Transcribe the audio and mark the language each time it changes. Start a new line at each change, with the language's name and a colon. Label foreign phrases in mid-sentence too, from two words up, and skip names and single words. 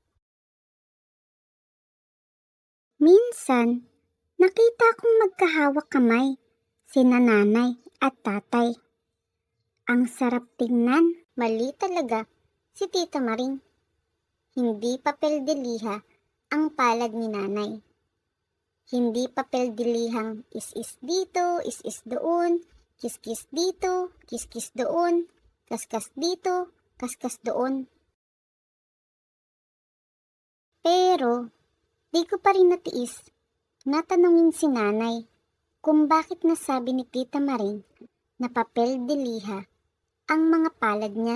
Filipino: Minsan, nakita kong magkahawak kamay sina nanay at tatay. Ang sarap tingnan, mali talaga si Tita Maring. Hindi papel de liha ang palad ni nanay. Hindi papel de lihang is-is dito, is-is doon, kis-kis dito, kis-kis doon, kas-kas dito, kas-kas doon. Pero, di ko pa rin natiis na tanungin si nanay kung bakit nasabi ni Tita Maring na papel de liha ang mga palad niya.